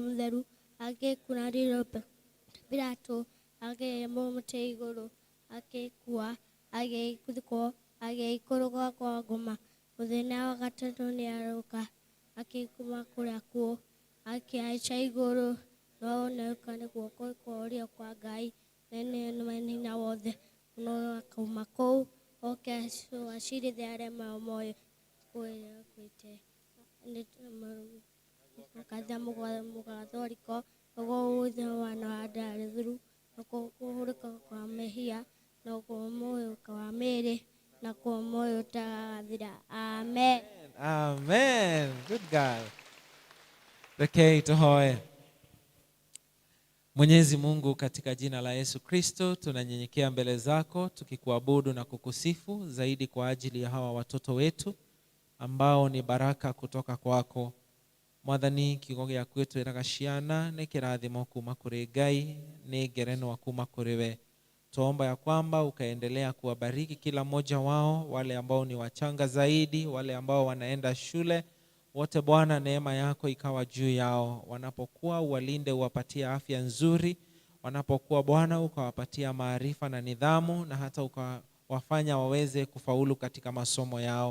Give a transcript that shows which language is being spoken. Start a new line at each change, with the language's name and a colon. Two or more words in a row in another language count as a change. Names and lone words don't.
Kikuyu: Mũtheru agĩkunanĩrwo Pilato agĩmwo mũtĩ igũrũ agĩkua agĩthikwo agĩikũrũka kwa ngoma mũthenya wa gatatũ nĩarũka akĩuma kũrĩa kuo akĩhaica igũrũ no oneka nĩ guoko kwa ũrĩo kwa Ngai nene hinya wothe no akauma kũu oke acirithie arĩa mamoĩ kwĩte mũkatha mũgathoriko ũguo wothe wana wa ndarĩ thuru na kũhũrĩka kwa mehia na kũmoyũka wa mĩĩrĩ na kũmoyo ũtagathira. Amen.
English: Amen. Good God.
Kikuyu: Rekei tuhoe.
Swahili: Mwenyezi Mungu, katika jina la Yesu Kristo tunanyenyekea mbele zako tukikuabudu na kukusifu zaidi kwa ajili ya hawa watoto wetu ambao ni baraka kutoka kwako.
Kikuyu: Mwathani, kiugo gĩaku twĩraga ciana nĩ kĩrathimo kuma kũrĩ Ngai, nĩ ngerenwa kuma kũrĩ we.
Swahili: Tuomba ya kwamba ukaendelea kuwabariki kila mmoja wao, wale ambao ni wachanga zaidi, wale ambao wanaenda shule, wote Bwana neema yako ikawa juu yao. Wanapokuwa uwalinde, uwapatie afya nzuri. Wanapokuwa Bwana ukawapatia maarifa na nidhamu, na hata ukawafanya waweze kufaulu katika masomo yao.